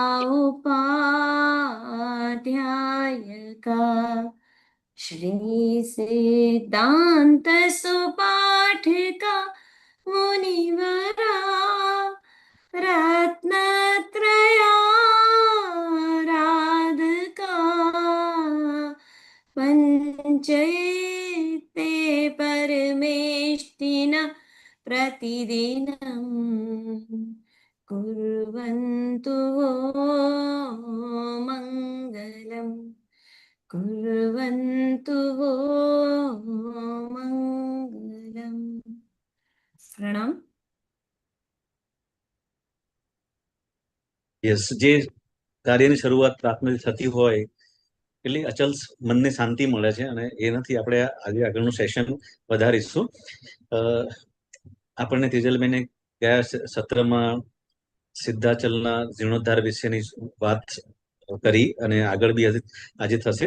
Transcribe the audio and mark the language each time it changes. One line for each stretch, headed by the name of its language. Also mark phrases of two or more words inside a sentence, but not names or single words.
Sanskrit: उपाध्यायका श्री सिद्धांत सुपाठिका मुनिवरा रत्नत्रयाराधका पंचैते परमेष्टिना प्रतिदिनं कुर्वन्तु वो मङ्गलम् कुर्वन्तु वो मङ्गलम्. प्रणाम.
Gujarati: યસ, જે કાર્યની શરૂઆત પ્રાર્થનાથી થતી હોય એટલે અચલ મનને શાંતિ મળે છે, અને એનાથી આપણે આજે આગળનું સેશન વધારીશું. આપણને તેજલબેને ગયા સત્રમાં સિદ્ધાચલના જીર્ણોદ્ધાર વિશેની વાત કરી, અને આગળ બી આજે થશે.